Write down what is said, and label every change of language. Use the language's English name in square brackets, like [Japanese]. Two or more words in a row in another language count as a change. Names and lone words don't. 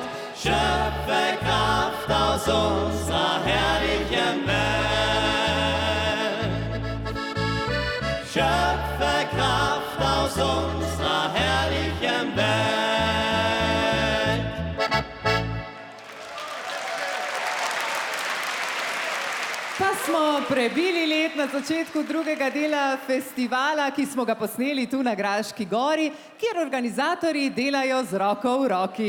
[German] Schöpfe Kraft aus unserer herrlichen Welt. Schöpfe Kraft aus unserer herrlichen Welt. [Slovenian] Pa smo prebili let na začetku drugega dela festivala, ki smo ga posneli tu na Graški gori, kjer organizatorji delajo z roko v roki.